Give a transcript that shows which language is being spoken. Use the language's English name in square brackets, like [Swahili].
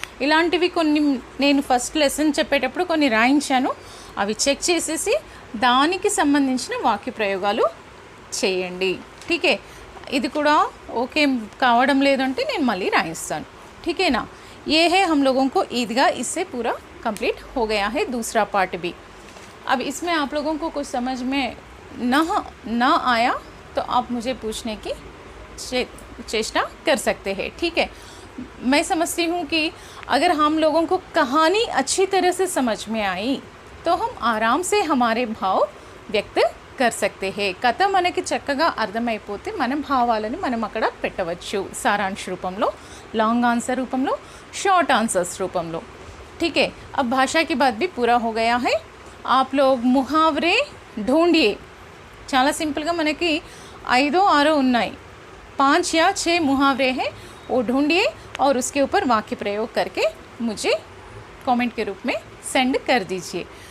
[Telugu] ఇలాంటివి కొన్ని నేను ఫస్ట్ లెసన్ చెప్పేటప్పుడు కొన్ని రాయించాను. అవి చెక్ చేసేసి దానికి సంబంధించిన వాక్య ప్రయోగాలు చేయండి. ఠీకే, ఇది కూడా ఓకే కావడం లేదంటే నేను మళ్ళీ రాయిస్తాను. ఠీకేనా? [Hindi] ये है हम लोगों को ईदगाह, इससे पूरा कंप्लीट हो गया है दूसरा पार्ट भी. अब इसमें आप लोगों को कुछ समझ में ना आया तो आप मुझे पूछने की चेष्टा कर सकते हैं. ठीक है, मैं समझती हूँ कि अगर हम लोगों को कहानी अच्छी तरह से समझ में आई तो हम आराम से हमारे भाव व्यक्त कर सकते हैं. [Telugu] కథ మనకి చక్కగా అర్థమైపోతే మన భావాలను మనం అక్కడ పెట్టవచ్చు. సారాంశ రూపంలో, लॉन्ग आंसर रूपंलो, शॉर्ट आंसर्स रूपंलो. [Hindi] ठीक है, अब भाषा की बात भी पूरा हो गया है. आप लोग मुहावरे ढूंढिए. [Telugu] చాలా సింపుల్గా మనకి 5-6 ఉన్నాయి, [Hindi] 5 या 6 मुहावरे हैं, वो ढूंढिए और उसके ऊपर वाक्य प्रयोग करके मुझे कमेंट के रूप में सेंड कर दीजिए.